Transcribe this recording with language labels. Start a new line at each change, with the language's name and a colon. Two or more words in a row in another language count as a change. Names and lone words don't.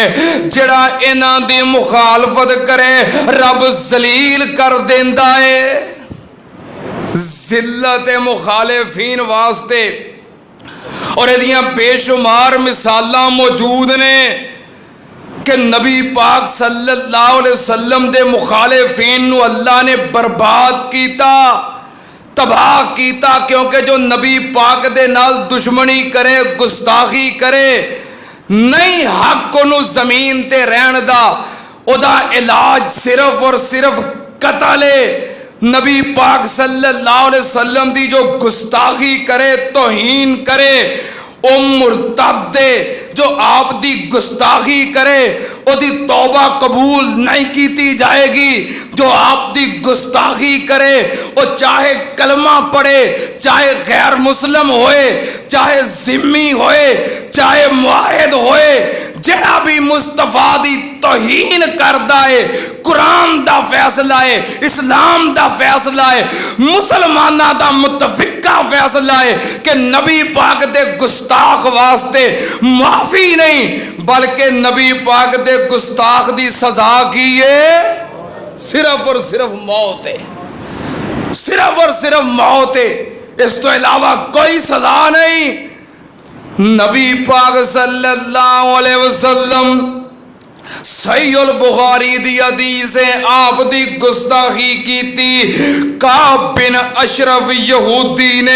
Punjabi: ਜਿਹੜਾ ਇਨ੍ਹਾਂ ਦੀ ਮੁਖ਼ਾਲਫ਼ਤ ਕਰੇ ਰੱਬ ਜ਼ਲੀਲ ਕਰ ਦੇਂਦਾ ਹੈ। ਜ਼ਿੱਲਤ ਮੁਖ਼ਾਲਿਫ਼ੀਨ ਵਾਸਤੇ ਔਰ ਇਹਦੀਆਂ ਬੇਸ਼ੁਮਾਰ ਮਿਸਾਲਾਂ ਮੌਜੂਦ ਨੇ ਕਿ ਨਬੀ ਪਾਕ
Arabic: صلى الله عليه وسلم
Punjabi: ਦੇ ਮੁਖ਼ਾਲਿਫ਼ੀਨ ਨੂ ਅੱਲਾਹ ਨੇ ਬਰਬਾਦ ਕੀਤਾ, ਤਬਾਹ ਕੀਤਾ, ਕਿਉਂਕਿ ਜੋ ਨਬੀ ਪਾਕ ਦੇ ਨਾਲ ਦੁਸ਼ਮਣੀ ਕਰੇ, ਗੁਸਤਾਖ਼ੀ ਕਰੇ, ਨਹੀਂ ਹੱਕ ਓਨੂ ਜ਼ਮੀਨ ਤੇ ਰਹਿਣ ਦਾ, ਓਦਾ ਇਲਾਜ ਸਿਰਫ਼ ਔਰ ਸਿਰਫ਼ ਕਤਲ ਹੈ। ਨਬੀ ਪਾਕ
Arabic: صلى الله عليه وسلم
Punjabi: ਦੀ ਜੋ ਗੁਸਤਾਖ਼ੀ ਕਰੇ, ਤੌਹੀਨ ਕਰੇ, ਓ ਮੁਰਤਦ ਹੈ। ਜੋ ਆਪ ਦੀ ਗੁਸਤਾਖ਼ੀ ਕਰੇ ਓਦੀ ਤੌਬਾ ਕਬੂਲ ਨਹੀਂ ਕੀ ਜਾਏਗੀ। ਜੋ ਆਪ ਦੀ ਗੁਸਤਾਖ਼ੀ ਕਰੇ ਵੋ ਚਾਹੇ ਕਲਮਾ ਪੜ੍ਹੇ, ਚਾਹੇ ਗ਼ੈਰ ਮੁਸਲਿਮ ਹੋਏ, ਚਾਹੇ ਜ਼ਿੰਮੀ ਹੋਏ, ਚਾਹੇ ਮੁਆਹਿਦ ਹੋਏ, ਜੇੜਾ ਭੀ ਮੁਸਤਫ਼ਾ ਦੀ ਤੌਹੀਨ ਕਰਦਾ ਹੈ, ਕੁਰਾਨ ਦਾ ਫ਼ੈਸਲਾ ਹੈ, ਇਸਲਾਮ ਦਾ ਫ਼ੈਸਲਾ ਹੈ, ਮੁਸਲਮਾਨਾ ਦਾ ਮੁਤਫ਼ਿਕਾ ਫ਼ੈਸਲਾ ਹੈ ਕਿ ਨਬੀ ਪਾਕ ਦੇ ਗੁਸਤਾਖ਼ ਵਾਸਤੇ ਮਾਫ਼ੀ ਨਹੀਂ ਬਲਕਿ ਨਬੀ ਪਾਕ ਦੇ ਗੁਸਤਾਖ਼ ਦੀ ਸਜ਼ਾ ਕੀ ਹੈ ਸਿਰਫ਼ ਔਰ ਸਿਰਫ਼ ਮੌਤ ਹੈ, ਸਿਰਫ਼ ਔਰ ਸਿਰਫ਼ ਮੌਤ ਹੈ। ਇਸ ਤੋ ਅਲਾਵਾ ਕੋਈ ਸਜ਼ਾ ਨਹੀਂ। ਨਬੀ ਪਾਕ
Arabic: صلى الله عليه وسلم
Punjabi: ਸਹੀਹੁਲ ਬੁਖ਼ਾਰੀ ਦੀ ਹਦੀਸ ਹੈ ਆਪ ਦੀ ਗੁਸਤਾਖ਼ੀ ਕੀ ਥੀ ਕਾਬ ਬਿਨ ਅਸ਼ਰਫ਼ ਯਹੂਦੀ ਨੇ।